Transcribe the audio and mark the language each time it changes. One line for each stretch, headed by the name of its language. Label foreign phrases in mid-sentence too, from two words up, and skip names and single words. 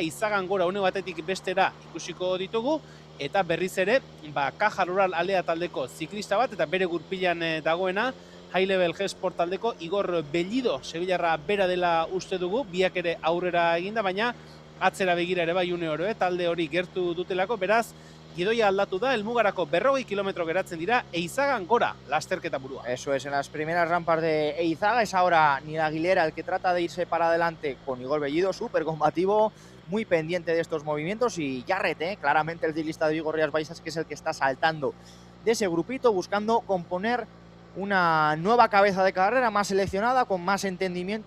Basque: Izagan gora une batetik bestera ikusiko ditugu, eta berriz ere Caja Rural alea taldeko ziklista bat, eta bere gurpilan dagoena High Level G-Sport taldeko Igor Bellido, Sevillarra bera dela uste dugu, biak ere aurrera eginda, baina atzera begira ere bai une oro, talde hori gertu dutelako, beraz gidoia aldatu da, helmugarako 40 kilometro geratzen dira, Eizagan gora lasterketa burua.
Spanish: Eso es, en las primeras rampas de Eizaga es ahora Nil Aguilera el que trata de irse para adelante con Igor Bellido, súper combativo, muy pendiente de estos movimientos, y Jarret, claramente el ciclista de Vigo Rías Baixas, que es el que está saltando de ese grupito, buscando componer una nueva cabeza de carrera más seleccionada, con más entendimiento.